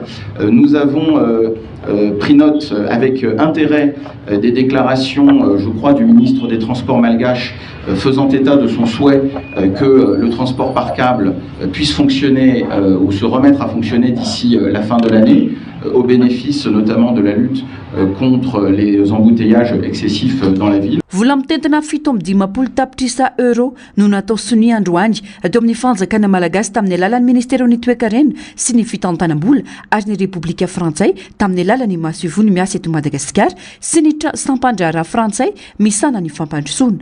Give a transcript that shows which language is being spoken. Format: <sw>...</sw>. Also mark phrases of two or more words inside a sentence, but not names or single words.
<fr>Nous avons pris note avec intérêt des déclarations, je crois, du ministre des Transports malgache faisant état de son souhait que le transport par câble puisse fonctionner ou se remettre à fonctionner d'ici la fin de l'année, au bénéfice notamment de la lutte contre les embouteillages excessifs dans la ville.</fr> <mg>Vola mitentina 720 tapitrisa euro no natao sonia androany teo amin'ny fanjakana malagasy tamin'ny alalan'ny ministeron'ny toekarena sy ny fitantanam-bola ary ny Repoblika Frantsay tamin'ny alalan'ny maso ivony miasa eto Madagasikara sy ny sampandrara Frantsay misana ny fampandrosoana.</mg>